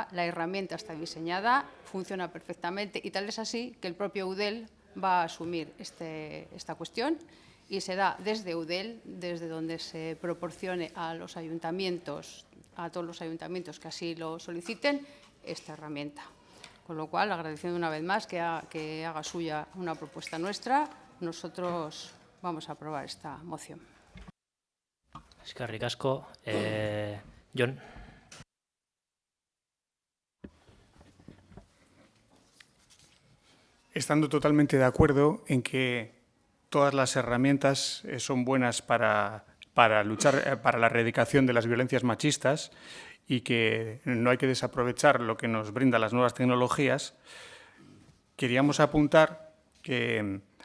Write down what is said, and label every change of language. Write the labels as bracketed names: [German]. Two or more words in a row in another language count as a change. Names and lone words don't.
[Spanish] La herramienta está diseñada, funciona perfectamente y tal es así que el propio EUDEL va a asumir esta cuestión y será desde EUDEL, desde donde se proporcione a los ayuntamientos, a todos los ayuntamientos que así lo soliciten, esta herramienta. Con lo cual, agradeciendo una vez más que haga suya una propuesta nuestra, nosotros vamos a aprobar esta moción. [Basque] Eskerrik asko. Jon. [Spanish] Estando totalmente de acuerdo en que todas las herramientas son buenas para luchar para la erradicación de las violencias machistas y que no hay que desaprovechar lo que nos brindan las nuevas tecnologías, queríamos apuntar que